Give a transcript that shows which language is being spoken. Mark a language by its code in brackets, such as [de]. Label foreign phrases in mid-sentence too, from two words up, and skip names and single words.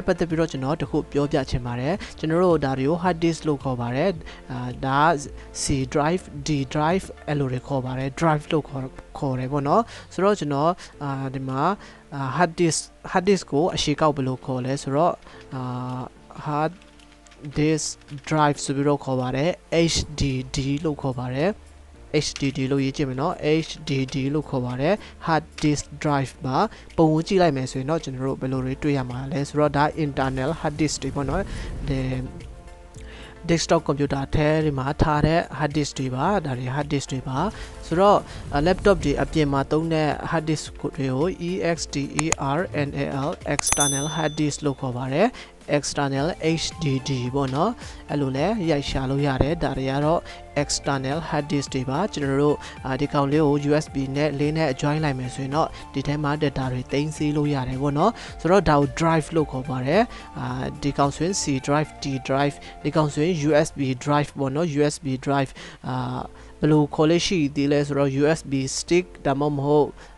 [my] ပတ်သက်ပြီးတော့ကျွန်တော်တခုပြောပြချင်ပါတယ်ကျွန်တော်တို့ဒါတွေကို [en] hard disk [my] လို့ခေါ်ပါတယ်ဒါ [en] C drive D drive [my] အဲ့ လိုတွေခေါ်ပါတယ် drive လို့ခေါ်တယ်ပေါ့နော်ဆိုတော့ကျွန်တော်ဒီမှာ [en] hard disk [my] ကိုအရှေ့ကောက်ဘယ်လိုခေါ်လဲဆိုတော့ [en] hard disk drive [my] ဆိုပြီးတော့ခေါ်ပါတယ် HDD လို့ခေါ်ပါတယ် HDD လို့ရေးကြည့်မယ်နော် HDD လို့ခေါ်ပါတယ် [en] hard disk drive [my] မှာပုံဝင်ကြည့်လိုက်မယ်ဆိုရင်တော့ကျွန်တော်တို့ဘယ်လိုတွေတွေ့ရမှာလဲဆိုတော့ဒါ [en] internal hard disk [my] တွေပေါ့နော်ဒီ [en] desktop computer [my] ထဲဒီမှာထားတဲ့ [en] hard disk [my] တွေပါဒါတွေ [en] hard disk [my] တွေပါဆိုတော့ laptop တွေအပြင်မှာသုံးတဲ့ [en] hard disk [my] တွေကို [en] external external hard disk [my] လို့ခေါ်ပါတယ် [en] external HDD [my] ပေါ့နော်အဲ့လိုလဲရိုက်ရှာလို့ရတယ်ဒါတွေကတော့ [en] external hard disk [my] တွေပါကျွန်တော်တို့ဒီကောင်လေးကို USB နဲ့လေးနဲ့ join လိုက်မယ်ဆိုရင်တော့ဒီထဲမှာ data တွေသိမ်းဆည်းလို့ရတယ်ပေါ့နော်ဆိုတော့ဒါကို drive လို့ခေါ်ပါတယ်ဒီကောင်ဆိုရင် [en] C drive D drive [my] ဒီကောင်ဆိုရင် [en] USB drive [my] ပေါ့နော် [en] USB drive [my] ဘယ်လိုခေါ်လဲရှိသေးလဲဆိုတော့ [en] USB stick [my] ဒါမှမဟုတ်